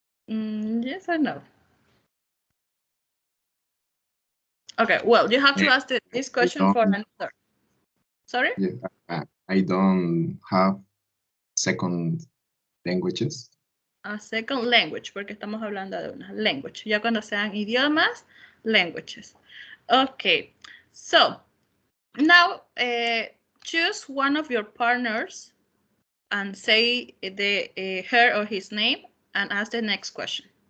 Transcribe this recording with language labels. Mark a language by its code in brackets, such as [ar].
[en] Yes or no? Okay, well, you have to ask this question for another. Sorry? Yeah, I don't have second languages. A second language, [es] porque estamos hablando de una language. Ya cuando sean idiomas, languages. [en] Okay, so now choose one of your partners and say her or his name and ask the next question.